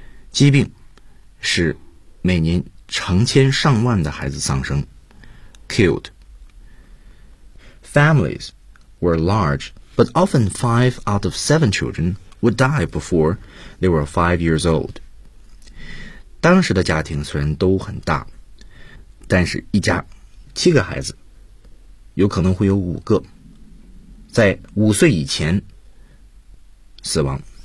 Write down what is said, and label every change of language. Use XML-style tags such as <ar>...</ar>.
<zh>疾病使每年成千上万的孩子丧生。</zh> <en>Killed. Families were large, but often 5 out of 7 children would die before they were 5 years old.</en> <zh>当时的家庭虽然都很大，但是一家7个孩子有可能会有5个在5岁以前死亡。</zh>